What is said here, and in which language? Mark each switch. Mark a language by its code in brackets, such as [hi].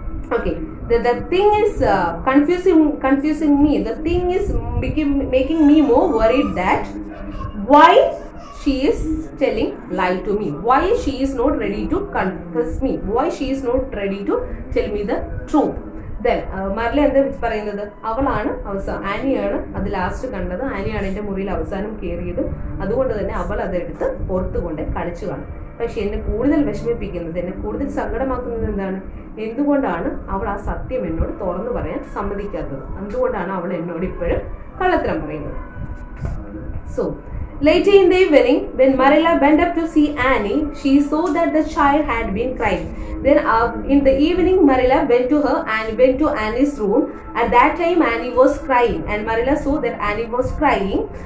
[en] Okay, the thing is confusing me. The thing is making me more worried that why she is telling lie to me. Why she is not ready to confess me. Why she is not ready to tell me the truth. [ml] മർല എന്താ പറയുന്നത്, അവളാണ് ആനിയാണ് അത് last കണ്ടത്, ആനിയാണ് എൻ്റെ മുറിയിൽ അവസാനം കയറിയത്, അതുകൊണ്ട് തന്നെ അവൾ അതെടുത്ത് പുറത്തു കൊണ്ട് കളിച്ചു കാണും. പക്ഷെ എന്നെ കൂടുതൽ വിഷമിപ്പിക്കുന്നത്, എന്നെ കൂടുതൽ സങ്കടമാക്കുന്നത് എന്താണ്, എന്തുകൊണ്ടാണ് അവൾ ആ സത്യം എന്നോട് തുറന്നു പറയാൻ സമ്മതിക്കാത്തത്, എന്തുകൊണ്ടാണ് അവൾ എന്നോട് ഇപ്പോഴും കള്ളത്തരം പറയുന്നത്. [en] So later in the evening, when Marilla went up to see Annie, she saw that the child had been crying. Then in the evening, Marilla went to Annie's room. At that time, Annie was crying, and Marilla saw that Annie was crying.